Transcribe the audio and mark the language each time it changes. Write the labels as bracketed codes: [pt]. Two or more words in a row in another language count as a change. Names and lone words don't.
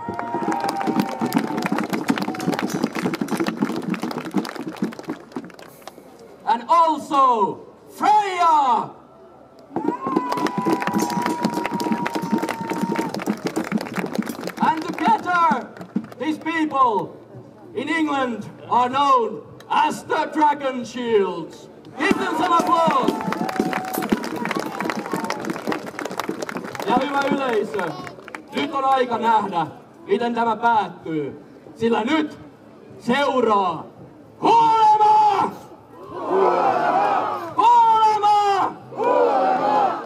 [en] And also, Freya! And together, these people in England are known as the Dragon Shields. Give them some applause! [fi] Ja hyvä yleisö, nyt on aika nähdä, miten tämä päättyy. Sillä nyt seuraa kuolema! Kuolema! Kuolema!